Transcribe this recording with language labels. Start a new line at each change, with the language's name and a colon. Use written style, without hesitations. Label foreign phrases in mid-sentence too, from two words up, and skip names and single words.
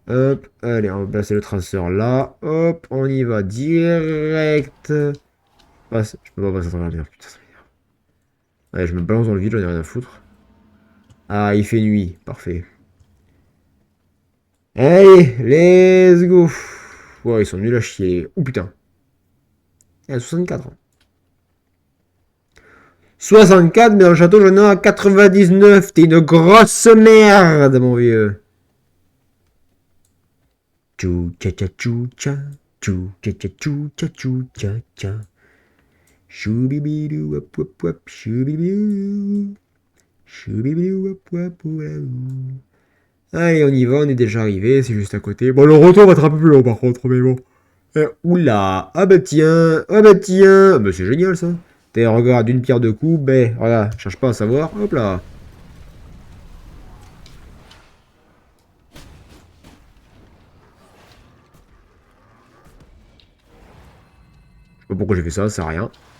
French: Hop, allez, on va placer le traceur là. Hop, on y va direct. Passe, je peux pas passer à travers le mur, putain, ça m'énerve. Allez, je me balance dans le vide, j'en ai rien à foutre. Ah, il fait nuit, parfait. Allez,
English: let's go.
French: Ouais, ils sont nuls à chier. Oh putain. Il y a 64 ans. 64, mais dans le château, j'en ai à 99. T'es une grosse merde, mon vieux. Tchou tcha tcha tchou tcha. Tchou tcha tcha tchou tcha tchou tcha tcha. Choubibidou wap wap wap. Choubibidou. Choubibidou wap wap wap. Allez, on y va, on est déjà arrivé, c'est juste à côté. Bon, le retour va être un peu plus long par contre, mais bon. Oula, ah bah tiens, ah bah tiens. Ah bah c'est génial ça. T'es regarde d'une pierre deux coups, ben voilà, cherche pas à savoir, hop là. Je sais pas pourquoi j'ai fait ça, ça sert à rien.